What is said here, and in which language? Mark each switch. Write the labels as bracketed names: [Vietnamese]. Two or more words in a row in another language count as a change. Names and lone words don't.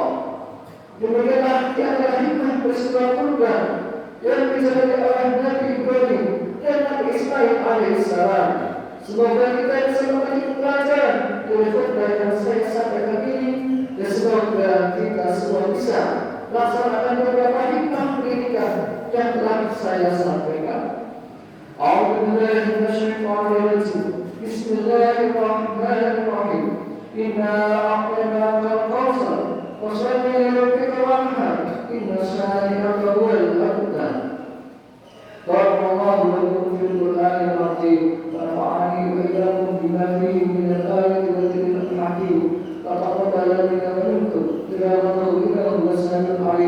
[Indonesian] Demikianlah di antara hikmah peristiwa kurban yang dijalani oleh Nabi Ibrahim dan Nabi Ismail alaihissalam. Semoga kita bisa mengambil pelajaran dari khutbah yang saya sampaikan ini. Dan semoga kita semua bisa melaksanakan beberapa hikmah pendidikan yang telah saya sampaikan. [Arabic] أعوذ بالله من الشيطان الرجيم. Bismillahirrahmanirrahim. إنا أعطيناك الكوثر فصل لربك وانحر. إن شانئك هو الأبتر. بارك الله لكم في القرآن العظيم. ونفعني وإياكم بما فيه من الآية والذكر الحكيم. تقبل منا ومنكم تلاوته إنه هو السميع العليم.